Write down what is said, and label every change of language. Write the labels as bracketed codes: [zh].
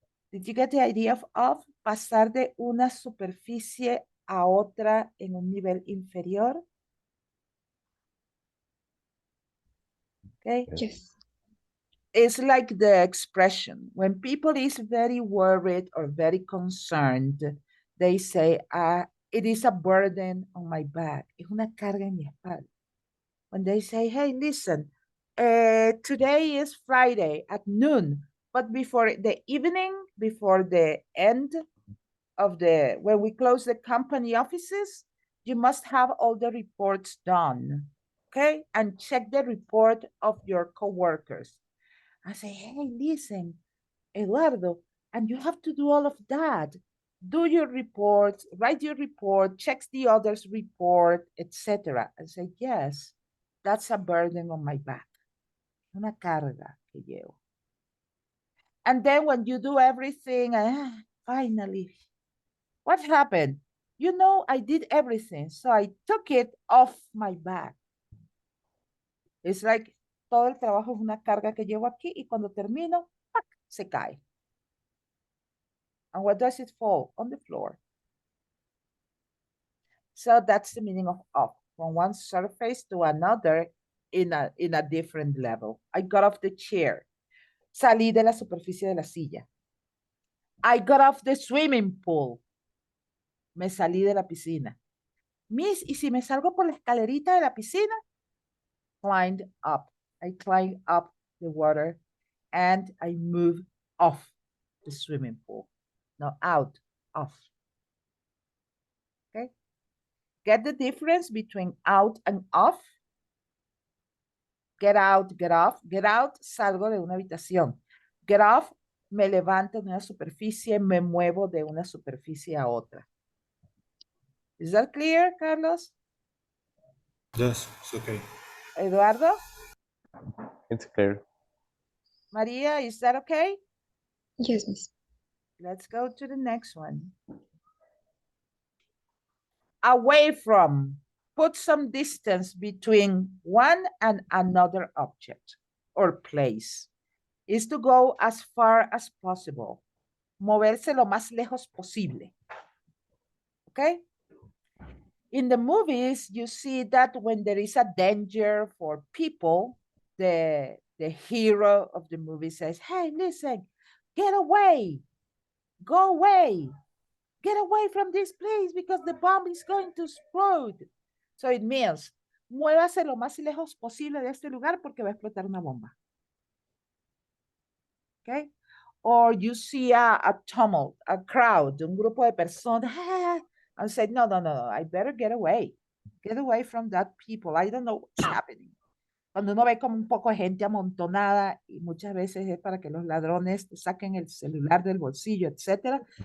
[en] Did you get the idea of [es] pasar de una superficie a otra en un nivel inferior? [en] Okay? Yes. It's like the expression. When people is very worried or very concerned, they say, it is a burden on my back. [es] Es una carga en mi espalda. [en] When they say, hey, listen, today is Friday at noon, but before the evening, before the end of when we close the company offices, you must have all the reports done, okay? And check the report of your coworkers. I say, hey, listen, Eduardo, and you have to do all of that. Do your reports, write your report, checks the others' report, etc. I say, yes, that's a burden on my back. [es] Una carga que llevo. [en] And then when you do everything, finally, what happened? You know, I did everything, so I took it off my back. It's like, [es] todo el trabajo es una carga que llevo aquí y cuando termino, ¡pac!, se cae. [en] And where does it fall? On the floor. So that's the meaning of off, from one surface to another in a different level. I got off the chair. [es] Salí de la superficie de la silla. [en] I got off the swimming pool. [es] Me salí de la piscina. Miss, ¿y si me salgo por la escalerita de la piscina? [en] Climbed up. I climbed up the water and I moved off the swimming pool. No, out, off. Okay? Get the difference between out and off? Get out, get off. Get out, [es] salgo de una habitación. [en] Get off, [es] me levanto de una superficie, me muevo de una superficie a otra. [en] Is that clear, Carlos? Yes, it's okay. Eduardo? It's clear. Maria, is that okay? Yes, Miss. Let's go to the next one. Away from. Put some distance between one and another object or place. Is to go as far as possible. [es] Moverse lo más lejos posible. [en] Okay? In the movies, you see that when there is a danger for people, the hero of the movie says, hey, listen, get away, go away, get away from this place because the bomb is going to explode. So it means, [es] muévase lo más lejos posible de este lugar porque va a explotar una bomba. [en] Okay? Or you see a tumult, a crowd, [es] un grupo de personas, [en] and say, no, I better get away. Get away from that people. I don't know what's happening. [es] Cuando uno ve como un poco de gente amontonada y muchas veces es para que los ladrones saquen el celular del bolsillo, etcétera.